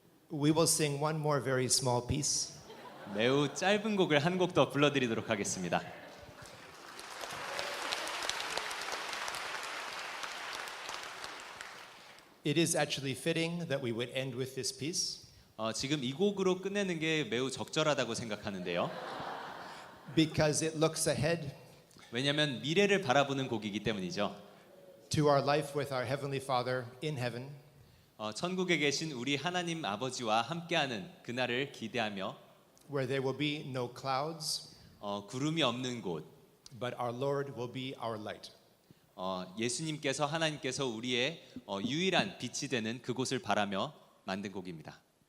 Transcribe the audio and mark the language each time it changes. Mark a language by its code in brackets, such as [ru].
[en] We will sing one more very small piece. [ko] 매우 짧은 곡을 한 곡 더 불러드리도록 하겠습니다. [en] It is actually fitting that we would end with this piece [ko] 지금 이 곡으로 끝내는 게 매우 적절하다고 생각하는데요. [en] because it looks ahead [ko] 왜냐하면 미래를 바라보는 곡이기 때문이죠. [en] to our life with our Heavenly Father in heaven. [ko] 천국에 계신 우리 하나님 아버지와 함께하는 그날을 기대하며 [en] where there will be no clouds, [ko] 구름이 없는 곳, [en] but our Lord will be our light. [ko] 예수님께서 하나님께서 우리의 유일한 빛이 되는 그곳을 바라며 만든 곡입니다.